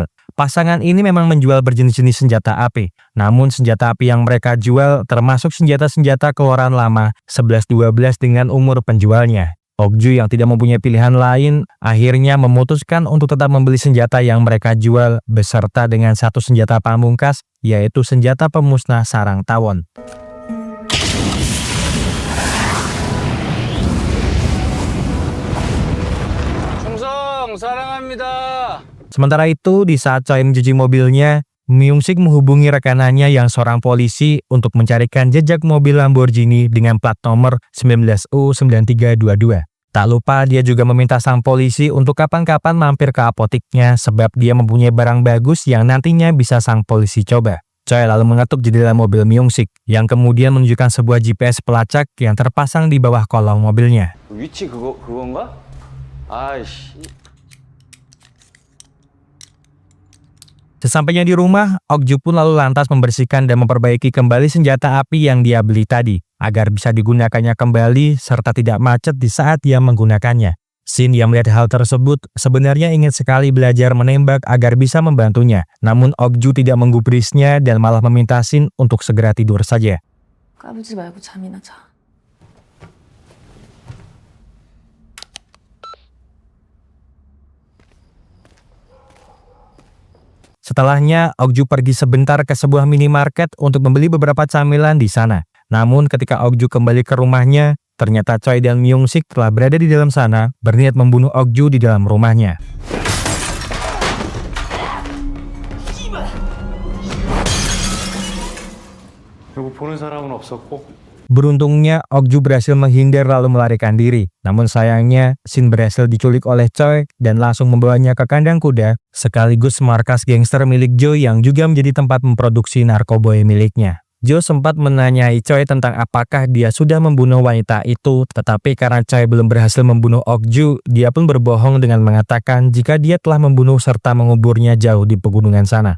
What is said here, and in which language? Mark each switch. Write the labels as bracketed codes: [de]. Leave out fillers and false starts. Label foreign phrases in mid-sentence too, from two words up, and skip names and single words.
[id] Pasangan ini memang menjual berjenis-jenis senjata api, namun senjata api yang mereka jual termasuk senjata-senjata keluaran lama 11-12 dengan umur penjualnya. Okju yang tidak mempunyai pilihan lain akhirnya memutuskan untuk tetap membeli senjata yang mereka jual beserta dengan satu senjata pamungkas, yaitu senjata pemusnah sarang tawon. [ko] 충성 사랑합니다. [id] Sementara itu, di saat Choi mencuci mobilnya, Myung-sik menghubungi rekanannya yang seorang polisi untuk mencarikan jejak mobil Lamborghini dengan plat nomor 19U9322. Tak lupa dia juga meminta sang polisi untuk kapan-kapan mampir ke apotiknya sebab dia mempunyai barang bagus yang nantinya bisa sang polisi coba. Choi lalu mengetuk jendela mobil Myung-sik yang kemudian menunjukkan sebuah GPS pelacak yang terpasang di bawah kolong mobilnya. [ko] 위치 그건가? 아이씨. [id] Sesampainya di rumah, Okju pun lalu lantas membersihkan dan memperbaiki kembali senjata api yang dia beli tadi, agar bisa digunakannya kembali serta tidak macet di saat dia menggunakannya. Shin yang melihat hal tersebut sebenarnya ingin sekali belajar menembak agar bisa membantunya, namun Okju tidak menggubrisnya dan malah meminta Shin untuk segera tidur saja. [ko] 까부지 말고 잠이나 자. [id] Setelahnya, Okju pergi sebentar ke sebuah minimarket untuk membeli beberapa camilan di sana. Namun ketika Okju kembali ke rumahnya, ternyata Choi dan Myung-sik telah berada di dalam sana, berniat membunuh Okju di dalam rumahnya. [ko] 누구 보는 사람은 없었고 [id] Beruntungnya, Okju berhasil menghindar lalu melarikan diri. Namun sayangnya, Shin berhasil diculik oleh Choi dan langsung membawanya ke kandang kuda, sekaligus markas gangster milik Jo yang juga menjadi tempat memproduksi narkoboy miliknya. Jo sempat menanyai Choi tentang apakah dia sudah membunuh wanita itu, tetapi karena Choi belum berhasil membunuh Okju, dia pun berbohong dengan mengatakan jika dia telah membunuh serta menguburnya jauh di pegunungan sana.